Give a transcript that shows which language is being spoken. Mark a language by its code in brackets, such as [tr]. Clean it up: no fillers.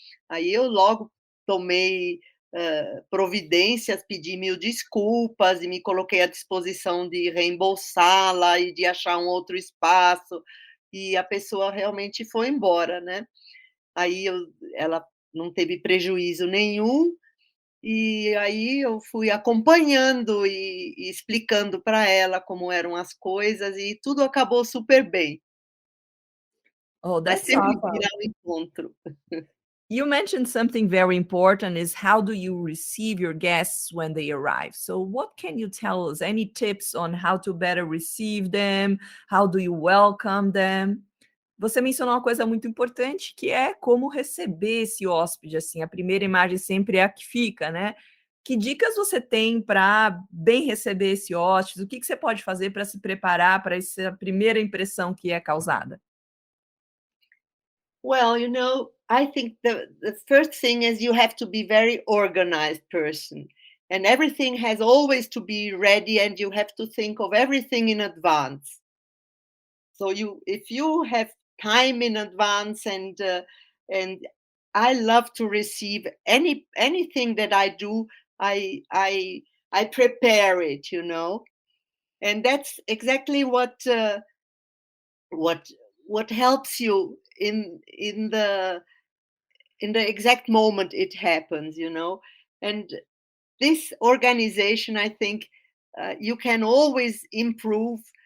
[pt] Aí eu logo tomei, providências, pedi mil desculpas e me coloquei à disposição de reembolsá-la e de achar um outro espaço, e a pessoa realmente foi embora, né. Aí ela não teve prejuízo nenhum, e aí eu fui acompanhando e explicando para ela como eram as coisas e tudo acabou super bem. Oh, É [en] that's [pt] sempre [en] awesome. [pt] virar um encontro. [en] You mentioned something very important is how do you receive your guests when they arrive? So what can you tell us? Any tips on how to better receive them? How do you welcome them? [pt] Você mencionou uma coisa muito importante, que é como receber esse hóspede, assim, a primeira imagem sempre é a que fica, né. Que dicas você tem para bem receber esse hóspede? O que que você pode fazer para se preparar para essa primeira impressão que é causada? [en] Well, I think the first thing is you have to be very organized person, and everything has always to be ready, and you have to think of everything in advance. So if you have time in advance, and I love to receive anything that I do, I I I prepare it, and that's exactly what what helps you in the exact moment it happens, and this organization, I think, you can always improve.